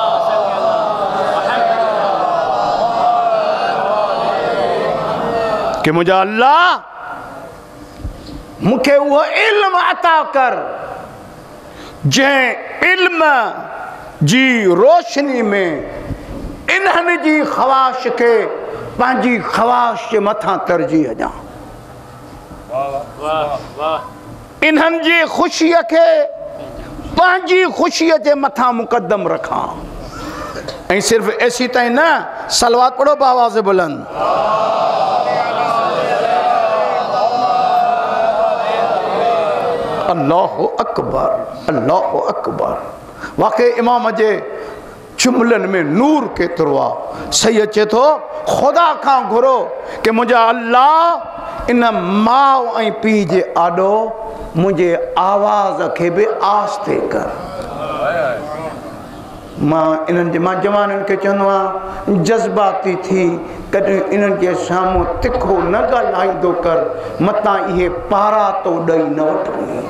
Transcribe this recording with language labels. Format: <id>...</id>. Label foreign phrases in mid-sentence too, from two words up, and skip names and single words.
<sd>कि मुंहिंजा अल्लाह मूंखे उहो इल्म अता कर जंहिं इल्म जी रोशनी में इन्हनि जी ख़वाश खे पंहिंजी ख़वाश जे मथां तरजीह ॾियां, इन्हनि जी ख़ुशीअ खे पंहिंजी ख़ुशीअ जे मथां मुक़दम रखां। ऐं सिर्फ़ एसी ताईं न, सलवात पढ़ो बावाज़ बुलंद।</sd> <ar>الله أكبر، الله أكبر.</ar> <sd>वाक़ई इमाम जे जुमलनि में नूर केतिरो आहे। सही अचे थो, ख़ुदा खां घुरो कि मुंहिंजा अल्लाह इन माउ ऐं पीउ जे आॾो मुंहिंजे आवाज़ खे बि आस्ते कर। मां जवाननि खे चवंदो आहियां, जज़्बाती थी कॾहिं इन्हनि जे साम्हूं तिखो न ॻाल्हाईंदो कर, मतां इहे पारा तो ॾेई न वठूं।</sd>